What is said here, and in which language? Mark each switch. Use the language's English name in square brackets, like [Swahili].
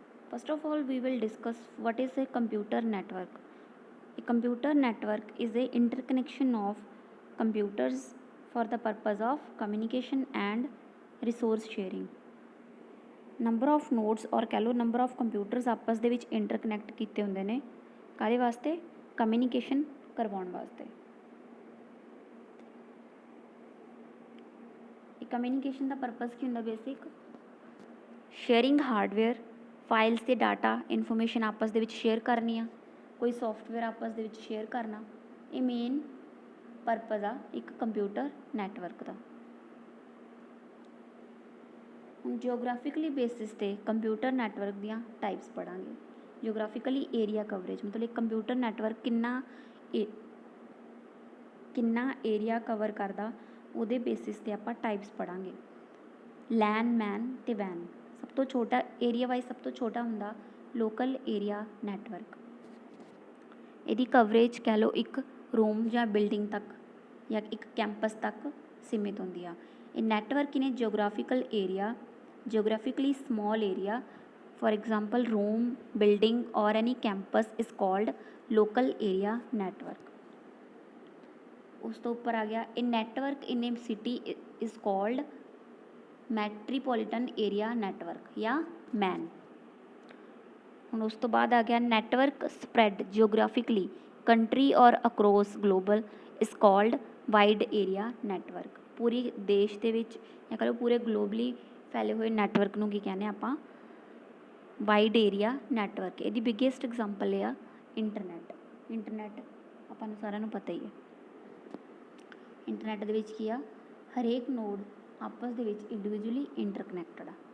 [English] First of all, we will discuss what is a computer network. A computer network is a interconnection of computers for the purpose of communication and resource sharing. [Punjabi] Number of nodes ਔਰ ਕਹਿ ਲਓ number of computers ਆਪਸ ਦੇ ਵਿੱਚ ਇੰਟਰਕਨੈਕਟ ਕੀਤੇ ਹੁੰਦੇ ਨੇ ਕਾਹਦੇ ਵਾਸਤੇ ਕਮਿਊਨੀਕੇਸ਼ਨ ਕਰਵਾਉਣ ਵਾਸਤੇ। ਇਹ ਕਮਿਊਨੀਕੇਸ਼ਨ ਦਾ ਪਰਪਸ ਕੀ ਹੁੰਦਾ ਬੇਸਿਕ ਸ਼ੇਅਰਿੰਗ ਹਾਰਡਵੇਅਰ ਫਾਈਲਸ ਤੇ ਡਾਟਾ ਇਨਫੋਰਮੇਸ਼ਨ ਆਪਸ ਦੇ ਵਿੱਚ ਸ਼ੇਅਰ ਕਰਨੀ ਆ ਕੋਈ ਸੌਫਟਵੇਅਰ ਆਪਸ ਦੇ ਵਿੱਚ ਸ਼ੇਅਰ ਕਰਨਾ ਇਹ ਮੇਨ ਪਰਪਸ ਆ ਇੱਕ ਕੰਪਿਊਟਰ ਨੈਟਵਰਕ ਦਾ। ਹੁਣ ਜਿਓਗ੍ਰਾਫਿਕਲੀ ਬੇਸਿਸ 'ਤੇ ਕੰਪਿਊਟਰ ਨੈਟਵਰਕ ਦੀਆਂ ਟਾਈਪਸ ਪੜ੍ਹਾਂਗੇ। ਜਿਓਗ੍ਰਾਫਿਕਲੀ ਏਰੀਆ ਕਵਰੇਜ ਮਤਲਬ ਇੱਕ ਕੰਪਿਊਟਰ ਨੈਟਵਰਕ ਕਿੰਨਾ ਏਰੀਆ ਕਵਰ ਕਰਦਾ ਉਹਦੇ ਬੇਸਿਸ 'ਤੇ ਆਪਾਂ ਟਾਈਪਸ ਪੜ੍ਹਾਂਗੇ। ਲੈਨ ਮੈਨ ਅਤੇ ਵੈਨ ਸਭ ਤੋਂ ਛੋਟਾ ਏਰੀਆ ਵਾਈਜ਼ ਸਭ ਤੋਂ ਛੋਟਾ ਹੁੰਦਾ ਲੋਕਲ ਏਰੀਆ ਨੈਟਵਰਕ। ਇਹਦੀ ਕਵਰੇਜ ਕਹਿ ਲਓ ਇੱਕ ਰੂਮ ਜਾਂ ਬਿਲਡਿੰਗ ਤੱਕ ਜਾਂ ਇੱਕ ਕੈਂਪਸ ਤੱਕ ਸੀਮਿਤ ਹੁੰਦੀ ਆ। [English] ਇਹ network in geographical area geographically small area, for example room, building or any campus is called local area network. [Punjabi] ਉਸ ਤੋਂ ਉੱਪਰ ਆ ਗਿਆ [English] a network in a city is called metropolitan area network ਜਾਂ MAN। [Punjabi] ਹੁਣ ਉਸ ਤੋਂ ਬਾਅਦ ਆ ਗਿਆ [English] network spread geographically country or across global is called wide area network। [Punjabi] ਪੂਰੀ ਦੇਸ਼ ਦੇ ਵਿੱਚ ਜਾਂ ਕਹਿ ਲਓ ਪੂਰੇ ਗਲੋਬਲੀ ਫੈਲੇ ਹੋਏ ਨੈਟਵਰਕ ਨੂੰ ਕੀ ਕਹਿੰਦੇ ਆਪਾਂ ਵਾਈਡ ਏਰੀਆ ਨੈਟਵਰਕ। ਇਹਦੀ ਬਿਗੇਸਟ ਐਗਜ਼ਾਮਪਲ ਇਹ ਆ ਇੰਟਰਨੈਟ ਆਪਾਂ ਨੂੰ ਸਾਰਿਆਂ ਨੂੰ ਪਤਾ ਹੀ ਹੈ। ਇੰਟਰਨੈਟ ਦੇ ਵਿੱਚ ਕੀ ਆ ਹਰੇਕ ਨੋਡ ਆਪਸ ਦੇ ਵਿੱਚ ਇੰਡੀਵਿਜੂਅਲੀ ਇੰਟਰਕਨੈਕਟਡ ਆ।